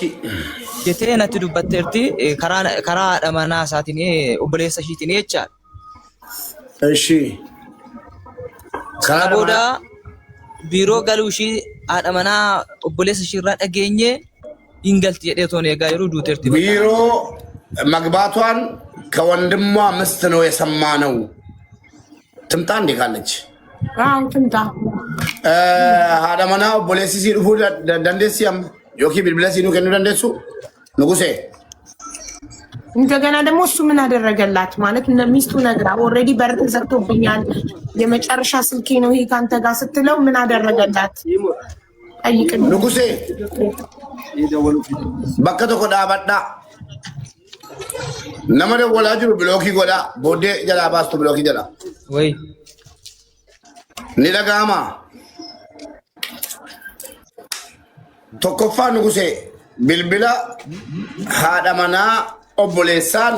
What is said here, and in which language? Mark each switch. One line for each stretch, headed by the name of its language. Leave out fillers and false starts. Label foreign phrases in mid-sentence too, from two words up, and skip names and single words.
Oromo: jettee natti dubbatteerti karaa haadha manaa isaatiin obboleessa ishiitiin jechaadha.
Amharic: እሺ
Oromo: Sana booda biiroo galuu ishii haadha manaa obboleessa ishiirraa dhageenye hin galti jedhee toon eegaa yeroo duuteerti.
Amharic: ቢሮ መግባቷን ከወንድሟ ምስት ነው የሰማነው ትምጣ እንዴ ካለች አው ትምጣ
Oromo: haadha manaa obboleessi si dhufuu dandeessi amma yookiin bilbila siinuu kennuu dandeessu ንጉሴ
Amharic: እንደገና ደግሞ እሱ ምን አደረገላት ማለት ሚስቱ ነግራ ኦልሬዲ በር ተዘግቶብኛል የመጨረሻ ስልኬ ነው ይሄ ካንተ ጋር ስትለው ምን አደረገላት? ጠይቅኝ
Oromo: ንጉሴ bakka tokko dhaabadhaa nama dawwalaa jiru bilookii godhaa booddee jalaa baastu bilookii jedha Way ni dhaga'ama tokkoffaa nugusee bilbila haadha manaa obboleessaa nu